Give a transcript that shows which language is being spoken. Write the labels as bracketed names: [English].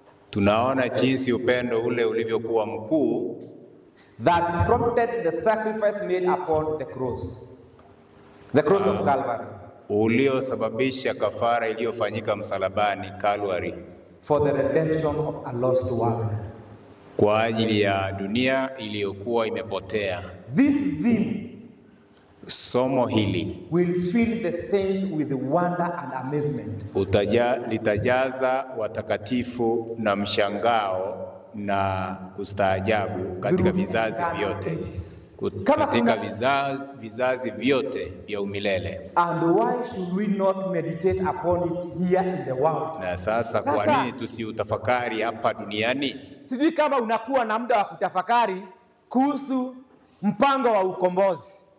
[Swahili] tunaona jinsi upendo ule ulivyokuwa mkuu, [English] that prompted the sacrifice made upon the cross of Calvary, [Swahili] uliosababisha kafara iliyofanyika msalabani Calvary, [English] for the redemption of a lost world, [Swahili] kwa ajili ya dunia iliyokuwa imepotea. [English] This theme [Swahili] Somo hili [English] will fill the saints with wonder and amazement. [Swahili] Litajaza watakatifu na mshangao na kustaajabu katika vizazi vyote, katika vizazi vyote vya umilele. [English] And why should we not meditate upon it here in the world? [Swahili] Na sasa kwa nini tusiutafakari hapa duniani? Sijui kama unakuwa na muda wa kutafakari kuhusu mpango wa ukombozi.